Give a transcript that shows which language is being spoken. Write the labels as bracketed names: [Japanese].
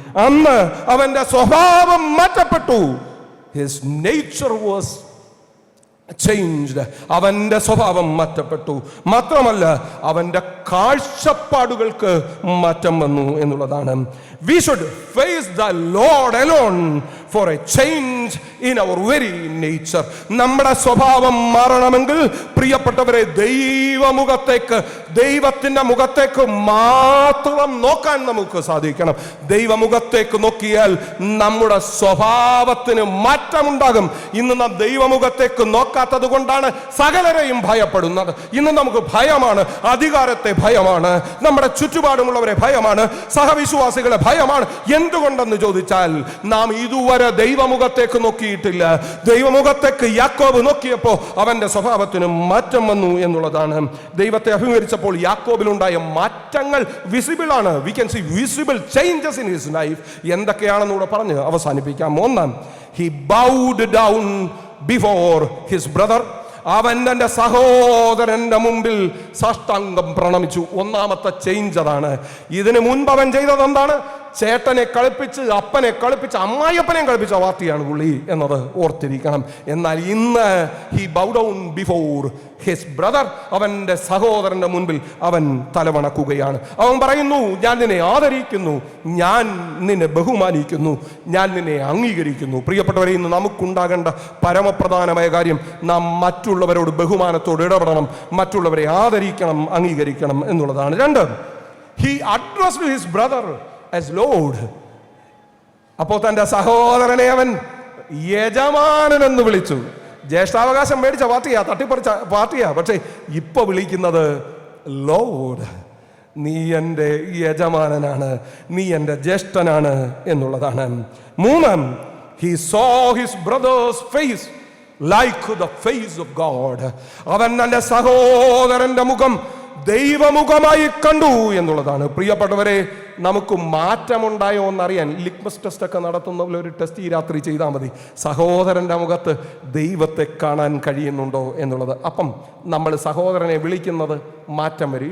[Malayalam] അന്ന് അവന്റെ സ്വഭാവം മാറ്റപ്പെട്ടു. [English] His nature was changed. [Malayalam] അവന്റെ സ്വഭാവം മാറ്റപ്പെട്ടു. മാത്രമല്ല അവന്റെ കാഴ്ചപ്പാടുകൾക്ക് മാറ്റം വന്നു എന്നുള്ളതാണ്. [English] We should face the Lord alone for a change in our very nature. [Malayalam] നമ്മുടെ സ്വഭാവം മാറണമെങ്കിൽ പ്രിയപ്പെട്ടവരെ ദൈവമുഖത്തേക്ക്, ദൈവത്തിന്റെ മുഖത്തേക്ക് മാത്രം നോക്കാൻ നമുക്ക് സാധിക്കണം. ദൈവമുഖത്തേക്ക് നോക്കിയാൽ നമ്മുടെ സ്വഭാവത്തിന് മാറ്റമുണ്ടാകും. ഇന്ന് നാം ദൈവമുഖത്തേക്ക് നോക്കാത്തത് കൊണ്ടാണ് സകലരെയും ഭയപ്പെടുന്നത്. ഇന്ന് നമുക്ക് ഭയമാണ്, അധികാരത്തെ ഭയമാണ്, നമ്മുടെ ചുറ്റുപാടുമുള്ളവരെ ഭയമാണ്, സഹവിശ്വാസികളെ ഭയമാണ്. എന്തുകൊണ്ടെന്ന് ചോദിച്ചാൽ നാം ഇതുവരെ ദൈവമുഖത്തേക്ക് നോക്കിയിട്ടില്ല. ദൈവമുഖത്തേക്ക് യാക്കോബ് നോക്കിയപ്പോൾ അവന്റെ സ്വഭാവത്തിന് മാറ്റം വന്നു എന്നുള്ളതാണ്. ദൈവത്തെ അഭിമുഖീകരിച്ചപ്പോൾ യാക്കോബിലുണ്ടായ മാറ്റങ്ങൾ വിസിബിൾ ആണ്. [English] We can see visible changes in his life. [Malayalam] എന്തൊക്കെയാണെന്ന് കൂടെ പറഞ്ഞ് അവസാനിപ്പിക്കാം. ഒന്നാം, [English] he bowed down before his brother. [Malayalam] അവൻ തന്റെ സഹോദരന്റെ മുമ്പിൽ സാഷ്ടാംഗം പ്രണമിച്ചു. ഒന്നാമത്തെ ചേഞ്ച് അതാണ്. ഇതിനു മുൻപ് അവൻ ചെയ്തത് എന്താണ്? ചേട്ടനെ കളിപ്പിച്ച്, അപ്പനെ കളിപ്പിച്ച്, അമ്മായിയപ്പനെയും കളിപ്പിച്ച പാർട്ടിയാണ് പുള്ളി എന്നത് ഓർത്തിരിക്കണം. എന്നാൽ ഇന്ന് [English] he bowed down before his brother. [Malayalam] അവന്റെ സഹോദരന്റെ മുൻപിൽ അവൻ തലവണക്കുകയാണ്. അവൻ പറയുന്നു, ഞാൻ നിന്നെ ആദരിക്കുന്നു, ഞാൻ നിന്നെ ബഹുമാനിക്കുന്നു, ഞാൻ നിന്നെ അംഗീകരിക്കുന്നു. പ്രിയപ്പെട്ടവരെ, ഇന്ന് നമുക്കുണ്ടാകേണ്ട പരമപ്രധാനമായ കാര്യം നാം മറ്റുള്ളവരോട് ബഹുമാനത്തോട് ഇടപെടണം, മറ്റുള്ളവരെ ആദരിക്കണം, അംഗീകരിക്കണം എന്നുള്ളതാണ്. രണ്ട്, [English] he addressed his brother as Lord. [Malayalam] അപ്പോൾ തന്റെ സഹോദരനെ അവൻ യജമാനൻ എന്ന് വിളിച്ചു. ജ്യേഷ്ഠാവകാശം മേടിച്ച പാർട്ടിയാ, തട്ടിപ്പറിച്ച പാർട്ടിയാ. പക്ഷെ ഇപ്പൊ വിളിക്കുന്നത് ലോർഡ്. നീ എൻ്റെ യജമാനനാണ്, നീ എൻ്റെ ജ്യേഷ്ഠനാണ് എന്നുള്ളതാണ്. മൂന്നാം, [English] he saw his brother's face like the face of God. [Malayalam] അവൻ തന്റെ സഹോദരന്റെ മുഖം ദൈവമുഖമായി കണ്ടു എന്നുള്ളതാണ്. പ്രിയപ്പെട്ടവരെ, നമുക്ക് മാറ്റമുണ്ടായോ എന്നറിയാൻ ലിറ്റ്മസ് ടെസ്റ്റ് ഒക്കെ നടത്തുന്ന പോലെ ഒരു ടെസ്റ്റ് ഈ രാത്രി ചെയ്താൽ മതി. സഹോദരൻ്റെ മുഖത്ത് ദൈവത്തെ കാണാൻ കഴിയുന്നുണ്ടോ എന്നുള്ളത്. അപ്പം നമ്മൾ സഹോദരനെ വിളിക്കുന്നത് മാറ്റം വരും.